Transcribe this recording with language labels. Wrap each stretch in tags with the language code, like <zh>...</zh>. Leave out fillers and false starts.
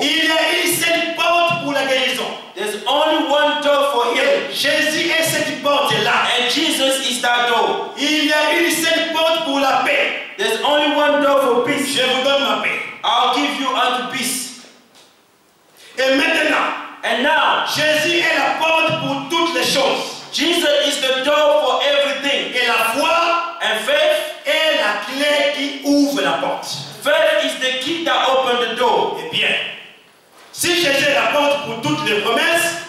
<fr>Il y a une seule porte pour la guérison.</fr> <en>There's only one door for healing.</en> <fr>Jésus est cette porte-là.</fr> <en>And Jesus is that door.</en> <fr>Il y a une seule porte pour la paix.</fr> <en>There's only one door for peace.</en> <fr>Je vous donne ma paix.</fr> <en>I'll give you unto peace.</en> <fr>Et maintenant,</fr> <en>And now,</en> <fr>Jésus est la porte pour toutes les choses.</fr> <en>Jesus is the door for everything.</en> <fr>Et la foi</fr> <en>And faith,</en> <fr>est la clé qui ouvre la porte.</fr> <en>faith is the key that opened the door.</en> <fr>Eh bien, si Jésus est la porte pour toutes les promesses,</fr>